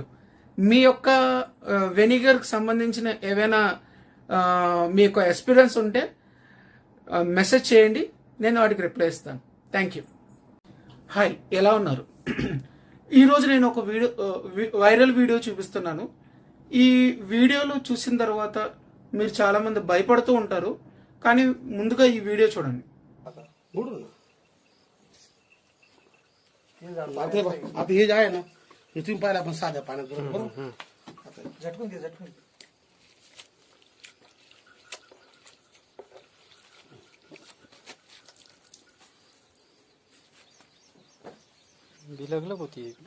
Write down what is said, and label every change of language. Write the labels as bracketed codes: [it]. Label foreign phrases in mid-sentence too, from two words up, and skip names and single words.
[te] మీ యొక్క వెనిగర్కి సంబంధించిన ఏవైనా మీ యొక్క ఎక్స్పీరియన్స్ ఉంటే మెసేజ్ చేయండి, నేను వాటికి రిప్లై ఇస్తాను. [en] Thank you. [te] హాయ్, ఎలా ఉన్నారు? ఈరోజు నేను ఒక [en] viral video [te] చూపిస్తున్నాను. ఈ వీడియోలో చూసిన తర్వాత మీరు చాలా మంది భయపడుతూ ఉంటారు, కానీ ముందుగా ఈ వీడియో చూడండి. [mr] आता हे जे आहे ना हे तुम्ही पाहिलं आपण साध्या पाण्यात बरोबर झटकून घे झटकून बिलगलग होती